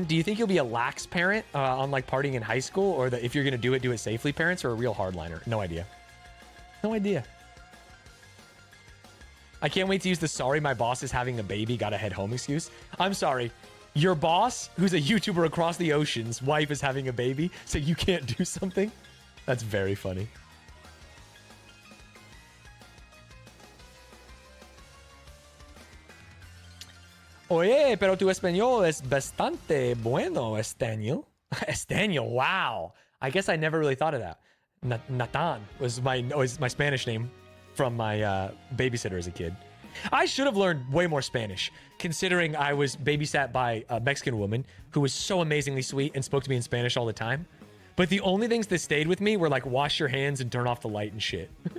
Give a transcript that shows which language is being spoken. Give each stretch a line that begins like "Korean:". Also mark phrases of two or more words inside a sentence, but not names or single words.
English: Do you think you'll be a lax parent on like partying in high school, or that if you're going to do it safely parents, or a real hardliner? No idea. No idea. I can't wait to use the sorry my boss is having a baby, gotta head home excuse. I'm sorry. Your boss, who's a YouTuber across the ocean's wife is having a baby, so you can't do something? That's very funny.
Spanish: Oye, pero tu español es bastante bueno, Estaniel.
English: Estaniel, wow. I guess I never really thought of that. Nathan was my Spanish name from my babysitter as a kid. I should have learned way more Spanish, considering I was babysat by a Mexican woman who was so amazingly sweet and spoke to me in Spanish all the time. But the only things that stayed with me were like wash your hands and turn off the light and shit.